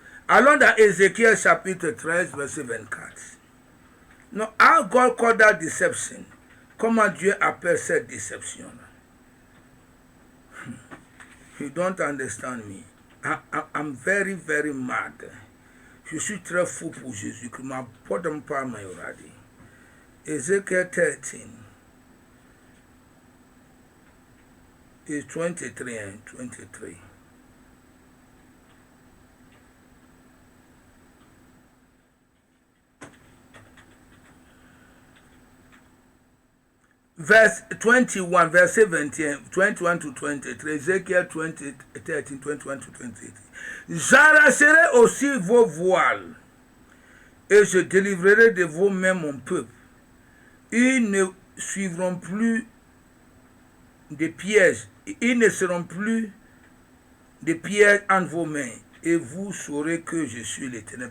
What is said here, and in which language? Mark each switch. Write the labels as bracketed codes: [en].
[fr] Allons dans Ezekiel chapitre 13, verset 24. [en] No, how God called that deception? [fr] Comment Dieu appelle cette déception? [en] You don't understand me. I'm very, very mad. [fr] Je suis très fou pour Jésus. Que ma porte pas mayoradi. [en] Ezekiel 13 is 23 and 23. Verse 21, verse 17, 21 to 23, Ezekiel 13, 21 to 23. [fr] J'arracherai aussi vos voiles et je délivrerai de vos mains mon peuple. Ils ne suivront plus de pièges, ils ne seront plus de pièges entre vos mains et vous saurez que je suis l'Éternel.